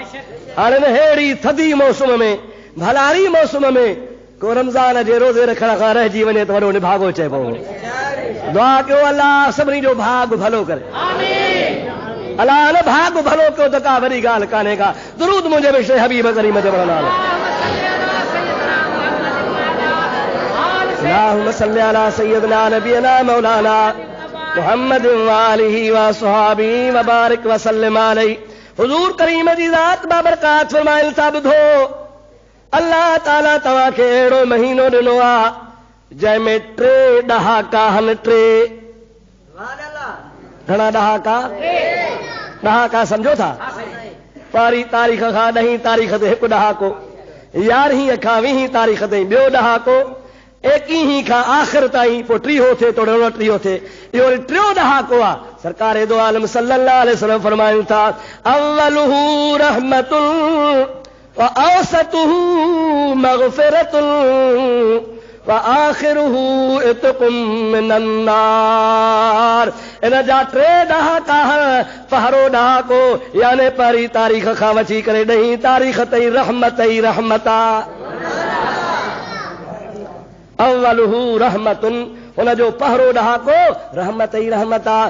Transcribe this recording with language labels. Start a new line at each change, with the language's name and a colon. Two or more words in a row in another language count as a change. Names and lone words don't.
Sindhi: हाणे अहिड़ी थधी मौसम में, भलारी मौसम में को रमज़ान जे रोज़े रखण खां रहिजी वञे त वॾो निभागो चइबो। दुआ कयो अल्लाह सभिनी जो भाग भलो करे, अल्लाह न भाग भलो कयो त का वॾी ॻाल्हि कान्हे का। दुरूद मुंहिंजे विषय हबीब करीम जे नाले।
Arabic: اللهم صل على سيدنا نبينا مولانا محمد وآله وأصحابه وبارك وسلم عليه.
Sindhi: हुजूर करीम जी ज़ात बाबरकात फरमाइल था, ॿुधो अल्लाह ताला तव्हांखे अहिड़ो महीनो ॾिनो आहे जंहिंमें 3 ॾहाका आहिनि। 3 घणा ॾहाका? ॾहाका सम्झो था? 12 तारीख़ खां 10 तारीख़ ते हिकु ॾहाको, 11 खां 20 तारीख़ ताईं ॿियो ॾहाको, 21 खां आख़िर ताईं, पोइ 30 थिए थोरो 29 थिए, इहो वरी 3 ॾहाको आहे। सरकार दो आलम
Arabic: صلى الله عليه وسلم
Sindhi: फरमायूं था,
Arabic: أوله رحمة وأوسطه مغفرة وآخره عتق من النار.
Sindhi: इन जा 3 ॾहाका, पहिरो ॾहाको यानी 1 तारीख़ खां वठी करे 10 तारीख़ ताईं रहमत ई रहमत आहे।
Arabic: أوله رحمة,
Sindhi: हुनजो पहिरो ॾहाको रहमत ई रहमत आहे।